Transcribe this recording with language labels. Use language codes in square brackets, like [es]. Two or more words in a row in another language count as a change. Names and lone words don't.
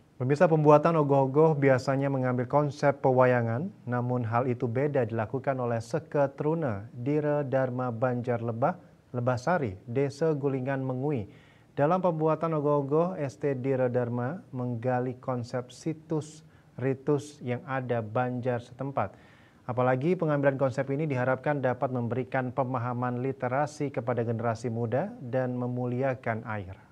[id] Pemirsa, pembuatan ogoh-ogoh biasanya mengambil konsep pewayangan, namun hal itu beda dilakukan oleh Seke Truna, Dire Dharma Banjar Lebahsari, Desa Gulingan Mengui. Dalam pembuatan ogoh-ogoh, ST Dire Dharma menggali konsep situs ritus yang ada Banjar setempat. Apalagi pengambilan konsep ini diharapkan dapat memberikan pemahaman literasi kepada generasi muda dan memuliakan air.